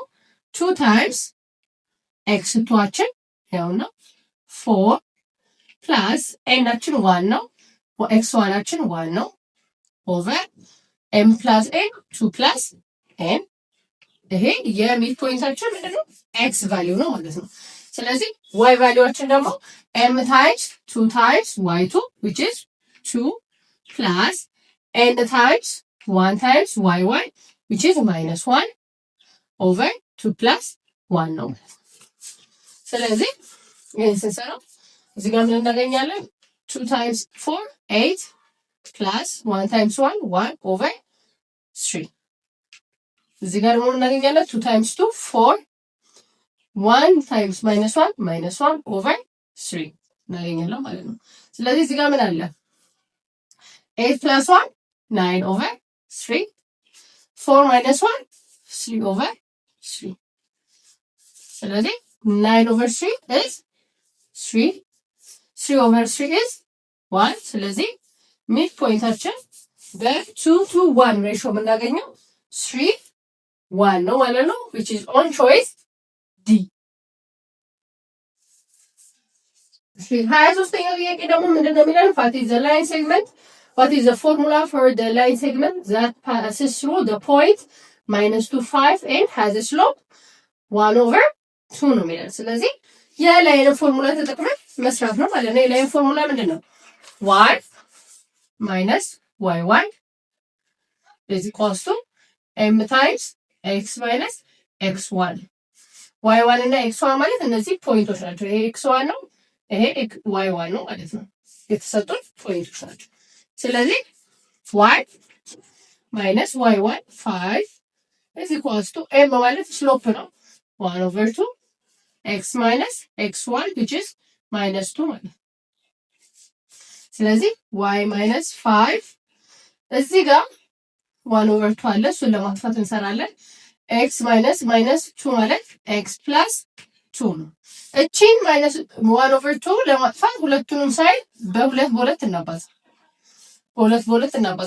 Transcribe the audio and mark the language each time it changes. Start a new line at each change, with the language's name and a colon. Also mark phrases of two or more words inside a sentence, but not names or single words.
Amharic: 2
English: times x
Amharic: ቱዋችን ያውና 4 ፕላስ ኤናችን 1 ነው። ኤክስ ዋናችን 1 ነው
English: over m plus n 2 plus n
Amharic: ይሄ የሚድ ፖይንታችን ምንድነው
English: x value
Amharic: ነው ማለት ነው። ስለዚህ ዋይ ቫልዩዋችን ደግሞ
English: m times 2 times y 2 which is 2 plus n times 1 times yy which is -1 over 2 plus 1
Amharic: ነው። ስለዚህ ይሄን ስንሰራው እዚህ ጋር ምን እናገኛለን?
English: 2 times 4 8 plus 1 times 1 1 over 3
Amharic: እዚህ ጋር ደግሞ እናገኛለን
English: 2 times 2 4 1 times -1 -1 over 3
Amharic: እናገኛለን ማለት ነው። ስለዚህ እዚህ ጋር ምን አለ?
English: 8 plus 1 9 over 3
Amharic: 4 minus 1 3 over 3 ስለዚህ
English: 9 over 3 is 3 3 over 3 is 1
Amharic: ስለዚህ ሚድ ፖይንታችን በ2 to 1 ሬሽዮ የምናገኘው 3 1 ነው ማለት ነው
English: which is on choice D
Amharic: 23ኛው ጥያቄ ደግሞ ምንድነው የሚለን
English: what is the line segment what is the formula for the line segment that passes through the point -2 5 and has a slope 1 over 2
Amharic: ነው የሚለን ስለዚህ የላይን ፎርሙላ ተጠቅመን መስራት ነው ማለት ነው። የላይን ፎርሙላ ምንድነው
English: y minus y1 is equals to m times x minus
Amharic: x1 y1 እና x1 ማለት እነዚህ ፖይንቶች ናቸው። ይሄ x1 ነው ይሄ y1 ነው ማለት ነው። የተሰጡት ፖይንቶች ናቸው። ስለዚህ
English: y minus y1 5 is equals to m
Amharic: ማለት ስሎፕ ነው
English: 1 over 2 x minus x1 which is -2
Amharic: ማለት ነው። ስለዚህ
English: y minus 5
Amharic: እዚህ ጋር
English: 1 over 2
Amharic: አለ እሱን ለማጥፋት እንሰራለን።
English: x minus -2
Amharic: ማለት
English: x plus 2
Amharic: ነው። እቺን
English: minus 1 over 2
Amharic: ለማጥፋት ሁለቱንም ሳይድ በሁለት እናባዛ በሁለት እናባዛ።